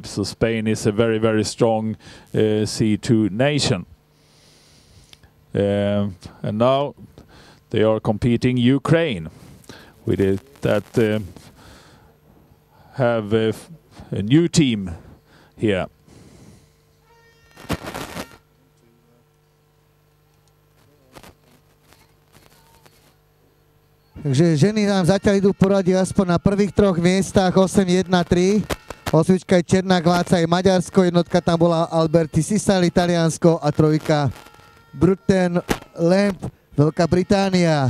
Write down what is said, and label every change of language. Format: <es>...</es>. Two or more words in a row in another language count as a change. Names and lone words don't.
<en>So Spain is a very, very strong C2 nation. And now they are competing Ukraine with it that have a new team here.</en> <sk>Takže ženy nám zatiaľ idú poradí aspoň na prvých troch miestach 8-1-3. Osmička je Černák Váca, je Maďarsko, jednotka tam bola Alberti Sisali, Taliansko a trojka Bruten Lamp, Veľká Británia.</sk>